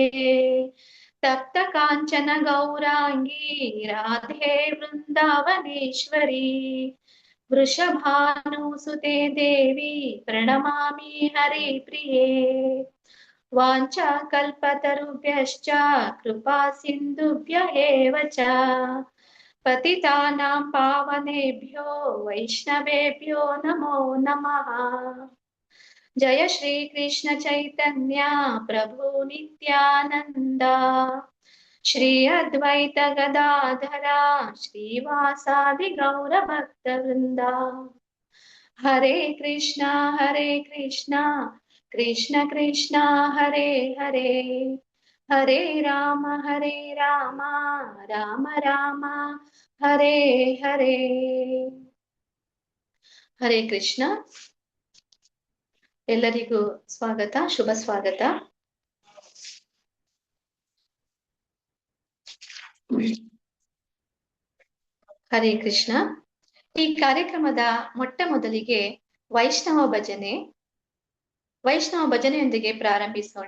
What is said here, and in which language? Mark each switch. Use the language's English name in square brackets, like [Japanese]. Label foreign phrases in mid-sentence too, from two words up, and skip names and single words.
[Sanskrit] ತಪ್ತ ಕಾಂಚನ ಗೌರಾಂಗಿ ರಾಧೆ ವೃಂದಾವನೇಶ್ವರಿ. ವೃಷಭಾನುಸುತೆ ದೇವಿ ಪ್ರಣಮಾಮಿ ಹರಿಪ್ರಿಯೇ. ವಾಂಛಾ ಕಲ್ಪತರುಭ್ಯಶ್ಚ ಕೃಪಾ ಸಿಂಧುಭ್ಯ ಏವ ಚ. ಪತಿತಾನಾಂ ಪಾವನೇಭ್ಯೋ ವೈಷ್ಣವೇಭ್ಯೋ ನಮೋ ನಮಃ. ಜಯ ಶ್ರೀ ಕೃಷ್ಣ ಚೈತನ್ಯ ಪ್ರಭು ನಿತ್ಯಾನಂದ ಶ್ರೀ ಅದ್ವೈತ ಗದಾಧರ ಶ್ರೀವಾಸಾದಿ ಗೌರ ಭಕ್ತ ವೃಂದ. ಹರೇ ಕೃಷ್ಣ ಕೃಷ್ಣ ಕೃಷ್ಣ ಹರೇ ಹರೇ ಹರೇ ರಾಮ ರಾಮ ರಾಮ ಹರೇ ಹರೇ. ಹರೇ ಕೃಷ್ಣ. [Kannada] ಎಲ್ಲರಿಗೂ ಸ್ವಾಗತ, ಶುಭ ಸ್ವಾಗತ. ಹರೇ ಕೃಷ್ಣ. ಈ ಕಾರ್ಯಕ್ರಮದ ಮೊಟ್ಟ ಮೊದಲಿಗೆ ವೈಷ್ಣವ ಭಜನೆಯೊಂದಿಗೆ ಪ್ರಾರಂಭಿಸೋಣ.